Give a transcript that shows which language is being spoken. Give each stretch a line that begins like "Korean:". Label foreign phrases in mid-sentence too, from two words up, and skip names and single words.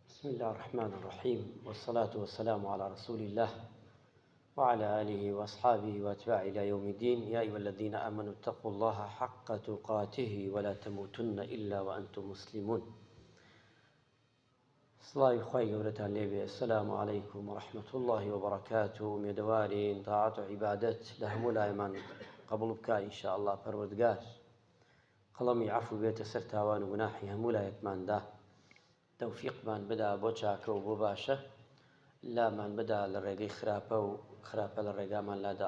Arabic: بسم الله الرحمن الرحيم، والصلاة والسلام على رسول الله وعلى آله وأصحابه وأتباعه إلى يوم الدين. يا أيها الذين آمنوا اتقوا الله حق تقاته ولا تموتن إلا وأنتم مسلمون.
Central Kurdish: سڵاوی خوای گەورەتان لێبێ.
Arabic: السلام عليكم ورحمة الله وبركاته.
Central Kurdish: مێدەوارین طاعات و عیبادەت لە هەموو لایمان قبول بکە
Arabic: ئینشاء الله.
Central Kurdish: پەروەردگار قەڵەمی عەفو بێتە سەر تاوان و گوناحی هەموو لایەکماندا. تەوفیقمان بدا بۆ چاکە و بۆ باشە، لامان بدا لە ڕێگەی خراپە و خراپە لە ڕێگامان لادا.